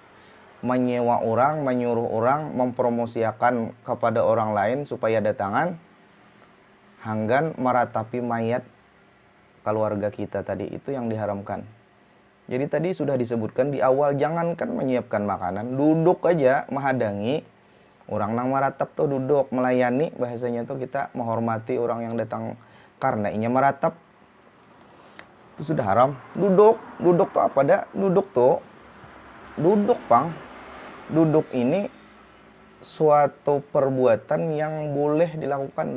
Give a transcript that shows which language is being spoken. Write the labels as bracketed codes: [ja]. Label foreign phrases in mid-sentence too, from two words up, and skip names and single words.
[id] Menyewa orang, menyuruh orang, mempromosikan kepada orang lain supaya datangan hanggan meratapi mayat keluarga kita tadi, itu yang diharamkan. Jadi tadi sudah disebutkan di awal, jangankan menyiapkan makanan, duduk aja menghadangi orang nang meratap tuh, duduk melayani, bahasanya tuh kita menghormati orang yang datang karena inya meratap, itu sudah haram. [bjn] Duduk tuh apa dah? Duduk pang. [id] Duduk ini suatu perbuatan yang boleh dilakukan.